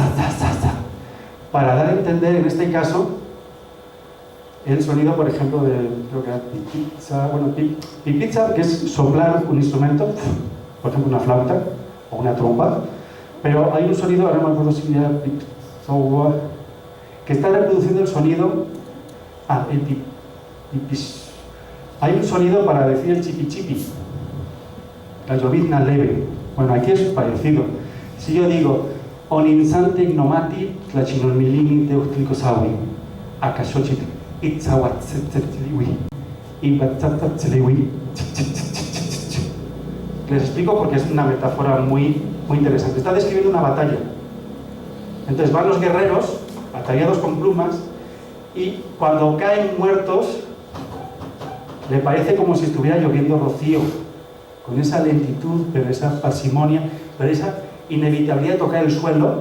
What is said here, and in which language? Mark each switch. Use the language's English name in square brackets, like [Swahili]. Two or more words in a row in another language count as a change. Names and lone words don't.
[Spanish] tza, tza, tza, para dar a entender en este caso el sonido, por ejemplo, de, creo que era pipitza, bueno, pipitza, que es soplar un instrumento, por ejemplo una flauta o una trompa, pero hay un sonido, ahora no me acuerdo si era pipzoa, que está reproduciendo el sonido, el pipis. Hay un sonido para decir el chipi chipi, la llovizna leve. Bueno, aquí es parecido. Si yo digo [Nahuatl languages] Oninsante ignomati tlachinolmilini teuchtlicosawi, akashochit itzawatzetzetliwi, ibatzatzatzeliwi. [Spanish] Les explico porque es una metáfora muy interesante. Está describiendo una batalla. Entonces van los guerreros ataviados con plumas y cuando caen muertos le parece como si estuviera lloviendo rocío, con esa lentitud, pero esa parsimonia, pero esa inevitabilidad de tocar el suelo.